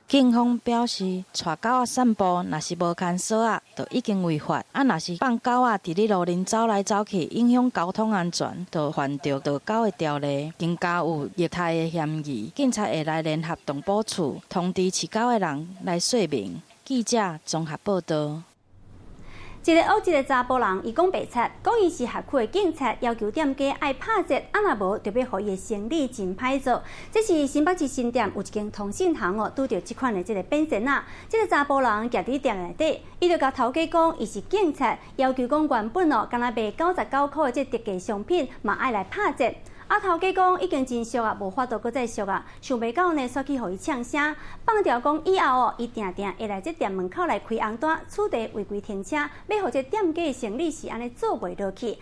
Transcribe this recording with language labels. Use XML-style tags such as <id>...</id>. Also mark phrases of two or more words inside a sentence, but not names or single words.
<nan>警方表示，带狗仔散步，若是无牵绳仔，就已经违法；若是放狗仔伫咧路边走来走去，影响交通安全，就犯着盗狗的条例，更加有虐待的嫌疑。警察会来联合动保处通知饲狗的人来说明。记者综合报道。一个学一个查甫人，伊讲白贼，讲伊是辖区的警察，要求店家爱拍贼，若无就要互伊的生理真歹做。这是新北市新店有一间通信行拄着这款的变身仔。这个查甫人徛伫店内底，伊就甲头家讲伊是警察，要求讲原本敢若卖99块的特价商品，嘛爱来拍贼。头家讲已经真俗啊，无法度搁再俗啊，想袂到呢，煞去互伊呛声，放调讲以后伊定定会来这店门口来开红单，此地违规停车，要互这店家的生理是安尼做袂落去。</nan>